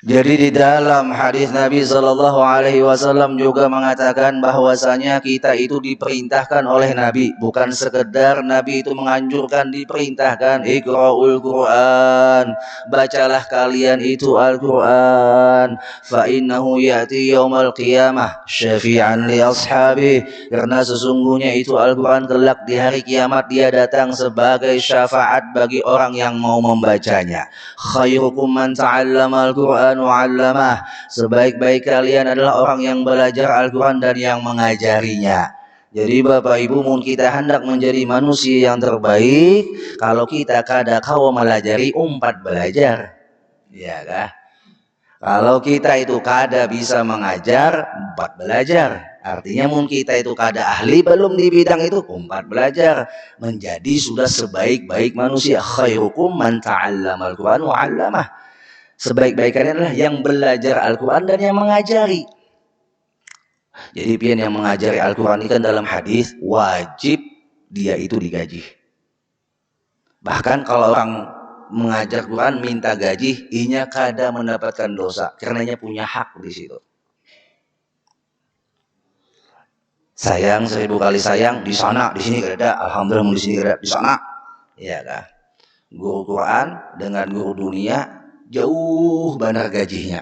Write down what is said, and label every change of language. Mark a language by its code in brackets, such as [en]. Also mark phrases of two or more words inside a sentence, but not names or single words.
[id] Jadi di dalam hadis Nabi [ar] صلى الله عليه وسلم [id] juga mengatakan bahwasanya kita itu diperintahkan oleh Nabi, bukan sekedar Nabi itu menganjurkan, diperintahkan. [ar] اقرؤوا القرآن, [id] bacalah kalian itu Al-Quran. [ar] فإنه يأتي يوم القيامة شفيعا لأصحابه, [id] karena sesungguhnya itu Al-Quran kelak di hari kiamat dia datang sebagai syafaat bagi orang yang mau membacanya. [ar] خيركم من تعلم القرآن وعلمه, [id] sebaik-baik kalian adalah orang yang belajar Al-Quran dan yang mengajarinya. Jadi Bapak Ibu, [bjn] mun kita hendak menjadi manusia yang terbaik, kalau kita kada kau melajari umpat belajar, ya kah? Kalau kita itu kada bisa mengajar, umpat belajar. Artinya mun kita itu kada ahli belum di bidang itu, umpat belajar. [id] Menjadi sudah sebaik-baik manusia. [ar] خيركم من تعلم القرآن وعلمه. [id] Sebaik-baik kalian adalah yang belajar Al-Quran dan yang mengajari. [bjn] Jadi pian yang mengajari Al-Quran ini kan dalam hadis wajib dia itu digaji. [id] Bahkan kalau orang mengajar Quran minta gaji, [bjn] inya kada mendapatkan dosa, karenanya punya hak di situ. Sayang 1000 kali sayang, di sana, di sini kada ada. Alhamdulillah di sini kada, di sana. Iya kah? [id] Guru Quran dengan guru dunia jauh benar gajinya.